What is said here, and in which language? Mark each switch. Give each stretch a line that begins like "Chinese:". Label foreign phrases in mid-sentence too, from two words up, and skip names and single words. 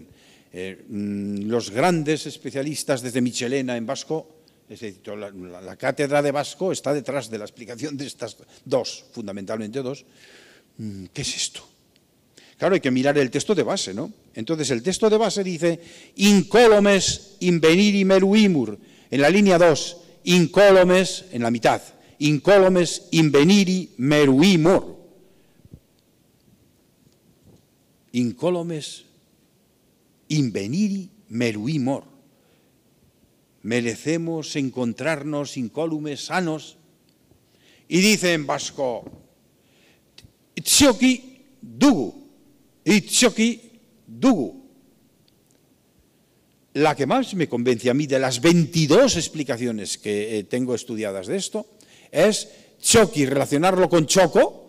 Spanish: Los grandes especialistas desde Michelena en vasco, es decir, la cátedra de vasco está detrás de la explicación de estas dos, fundamentalmente dos. ¿Qué es esto? Claro, hay que mirar el texto de base, ¿no? Entonces, el texto de base dice,
Latin: incólomes inveniri meruimur,
Spanish: en la línea 2, incólomes, en la mitad,
Latin: incólomes inveniri meruimur. Incólomes inveniri meruimur.
Spanish: Merecemos encontrarnos incólumes sanos. Y dice en vasco,
Basque: Itzioki dugu, Itzioki dugu.
Spanish: La que más me convence a mí de las 22 explicaciones que tengo estudiadas de esto es Txoki, relacionarlo con choco.